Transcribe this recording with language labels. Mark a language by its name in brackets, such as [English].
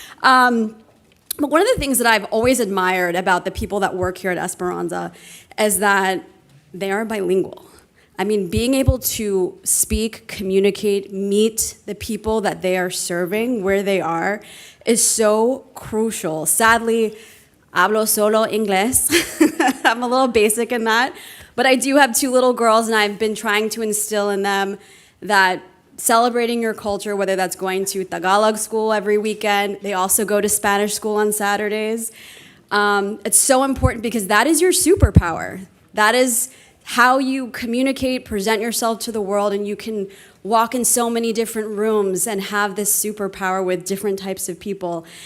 [English] But one of the things that I've always admired about the people that work here at Esperanza is that they are bilingual. I mean, being able to speak, communicate, meet the people that they are serving where they are is so crucial. Sadly, [Spanish] hablo solo inglés. [English] I'm a little basic in that. But I do have 2 little girls, and I've been trying to instill in them that celebrating your culture, whether that's going to Tagalog school every weekend, they also go to Spanish school on Saturdays. It's so important because that is your superpower. That is how you communicate, present yourself to the world, and you can walk in so many different rooms and have this superpower with different types of people.